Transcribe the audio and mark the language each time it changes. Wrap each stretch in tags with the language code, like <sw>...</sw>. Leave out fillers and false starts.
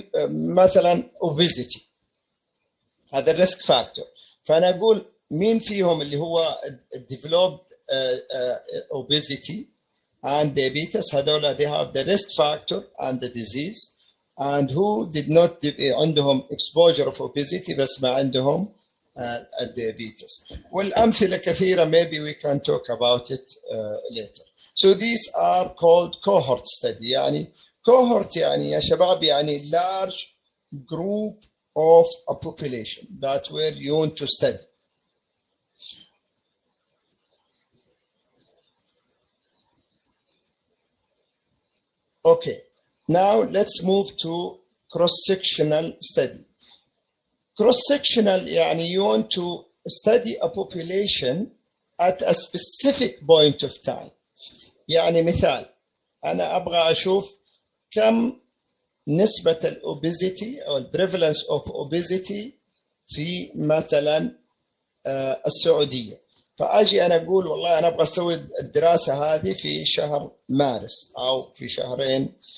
<ar>مثلا</ar> <en>obesity،</en> <ar>هذا الريسك فاكتور، فأنا أقول مين فيهم اللي هو</ar> <en>developed obesity and diabetes،</en> <ar>هذولا</ar> <en>they have the risk factor and the disease، and who did not</en> <ar>عندهم</ar> <en>exposure of obesity</en> <ar>بس ما عندهم</ar> <en>diabetes.</en> <ar>والأمثلة كثيرة</ar> <en>maybe we can talk about it later. So these are called cohort study.</en> <ar>يعني</ar> <en>cohort</en> <ar>يعني يا شباب يعني</ar> <en>large group of a population that where you want to study. Okay, now let's move to cross-sectional study. Cross-sectional</en> <ar>يعني</ar> <en>you want to study a population at a specific point of time.</en> <ar>يعني مثال أنا أبغى أشوف كم نسبة الأوبيزيتي أو البريفالنس أوف أوبيزيتي في مثلا السعودية، فأجي أنا أقول والله أنا أبغى أسوي الدراسة هذه في شهر مارس أو في شهرين</ar>